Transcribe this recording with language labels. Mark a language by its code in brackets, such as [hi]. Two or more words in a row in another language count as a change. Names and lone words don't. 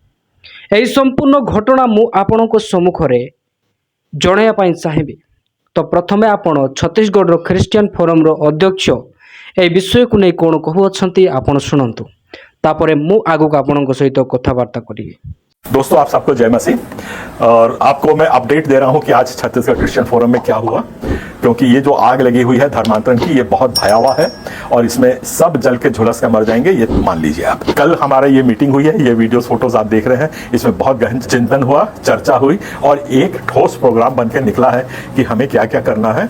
[or] ଏହି ସମ୍ପୂର୍ଣ୍ଣ ଘଟଣା ମୁଁ ଆପଣଙ୍କ ସମ୍ମୁଖରେ ଜଣାଇବା ପାଇଁ ଚାହିଁବି। ତ ପ୍ରଥମେ ଆପଣ ଛତିଶଗଡ଼ର ଖ୍ରୀଷ୍ଟିଆନ ଫୋରମର ଅଧ୍ୟକ୍ଷ ଏହି ବିଷୟକୁ ନେଇ କ'ଣ କହୁଅଛନ୍ତି ଆପଣ ଶୁଣନ୍ତୁ। ତାପରେ ମୁଁ ଆଗକୁ ଆପଣଙ୍କ ସହିତ କଥାବାର୍ତ୍ତା କରିବି। [hi] दोस्तों, आप सबको जय मसीह। और आपको मैं अपडेट दे रहा हूं कि आज छत्तीसगढ़ क्रिश्चियन फोरम में क्या हुआ, क्योंकि ये जो आग लगी हुई है धर्मांतरण की, ये बहुत भयावह है और इसमें सब जल के झुलस के मर जाएंगे, ये मान लीजिए आप। कल हमारा ये मीटिंग हुई है, ये [en] videos photos [hi] आप देख रहे हैं, इसमें बहुत गहन चिंतन हुआ, चर्चा हुई और एक ठोस प्रोग्राम बनकर निकला है कि हमें क्या क्या करना है।